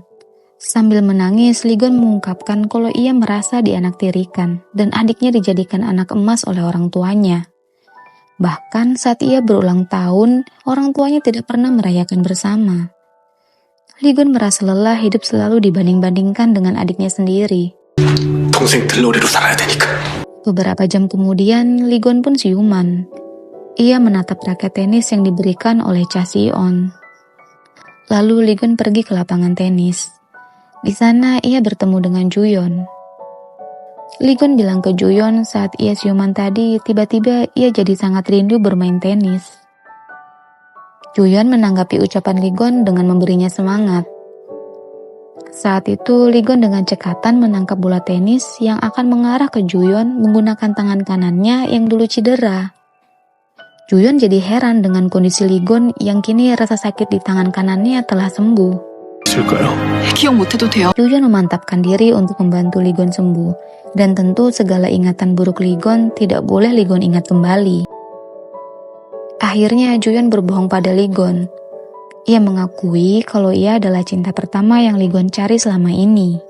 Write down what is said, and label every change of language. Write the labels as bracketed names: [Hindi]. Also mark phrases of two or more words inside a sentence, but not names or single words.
[Indonesian] Sambil menangis, Ligon mengungkapkan kalau ia merasa dianaktirikan dan adiknya dijadikan anak emas oleh orang tuanya. Bahkan saat ia berulang tahun, orang tuanya tidak pernah merayakan bersama. Ligon merasa lelah hidup selalu dibanding-bandingkan dengan adiknya sendiri. [Korean] 동생 들러리로 살아야 되니까. [Indonesian] Beberapa jam kemudian, Ligon pun siuman. Ia menatap raket tenis yang diberikan oleh Cha Si-on. Lalu Ligon pergi ke lapangan tenis. Di sana ia bertemu dengan Joyeon. Ligon bilang ke Joyeon saat ia siuman tadi, tiba-tiba ia jadi sangat rindu bermain tenis. Joyeon menanggapi ucapan Ligon dengan memberinya semangat. Saat itu, Ligon dengan cekatan menangkap bola tenis yang akan mengarah ke Joyeon menggunakan tangan kanannya yang dulu cedera. Joyeon jadi heran dengan kondisi Ligon yang kini rasa sakit di tangan kanannya telah sembuh. [Korean] 있을까요? 기억 못해도 돼요. [Indonesian] Joyeon memantapkan diri untuk membantu Ligon sembuh, dan tentu segala ingatan buruk Ligon tidak boleh Ligon ingat kembali. Akhirnya Juyeon berbohong pada Ligon. Ia mengakui kalau ia adalah cinta pertama yang Ligon cari selama ini.